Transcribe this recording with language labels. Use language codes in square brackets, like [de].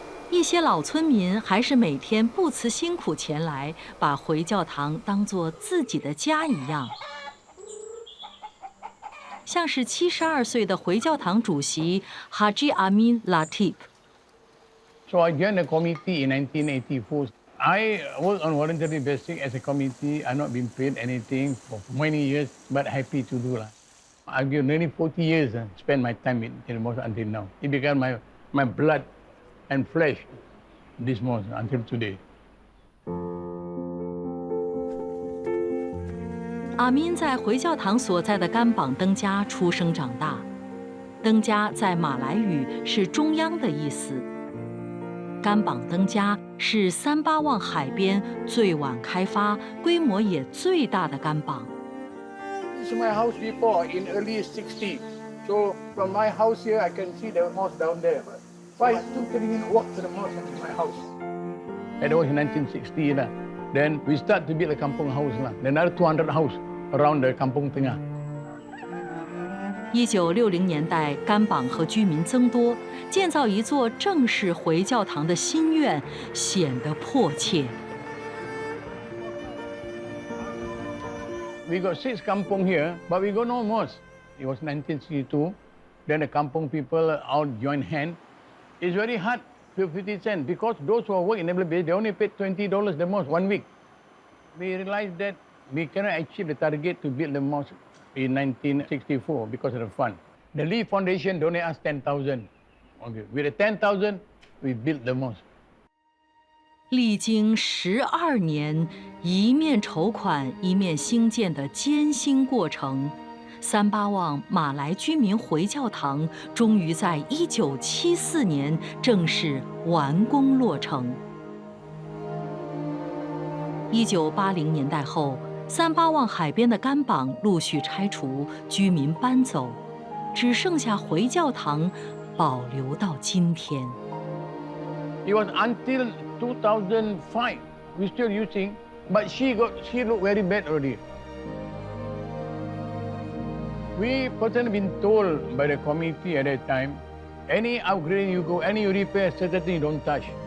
[zh] 一些老村民还是每天不辞辛苦前来，把回教堂当作自己的家一样。像是72岁的回教堂主席 Haji Amin Latif。 [en] So I joined the committee in 1984. I work on voluntary basis as a committee. I've not been paid anything for many years, but happy to do that. I've given nearly 40 years and spent my time in the mosque until now. It became my blood and flesh, this mosque until today. [zh] 阿民在回教堂所在的甘榜登家出生长大。登家在马来语是中央的意思。甘榜登家是三巴旺海边最晚开发、规模也最大的甘榜。 [en] This is my house before in early 60s. So from my house here, I can see the mosque down there. 5 to 3 minutes walk to the mosque and my house. That was in 1960 lah. Then we start to build a kampung house lah. Then another 200 house around the kampung tengah. [zh] 1960年代，甘榜和居民增多，建造一座正式回教堂的心愿显得迫切。 [en] We got 6 kampung here, but we got no mosque. It was 1962. Then the kampung people all joined hand. It's very hard, 50 cents, because those who work in the base, they only paid $20 the mosque 1 week. We realized that we cannot achieve the target to build the mosque in 1964 because of the fund. The Lee Foundation donated us 10,000. Okay, with the 10,000, we built the mosque. [zh] 历经12年，一面筹款一面兴建的艰辛过程。三巴旺马来居民回教堂终于在1974年正式完工落成。 1980年代后，三巴旺海边的甘榜陆续拆除，居民搬走，只剩下回教堂保留到今天。 [en] It was until 2005 we still using, but she looked very bad already. We personally been told by the committee at that time Any upgrade you go, any you repair, certain thing you don't touch.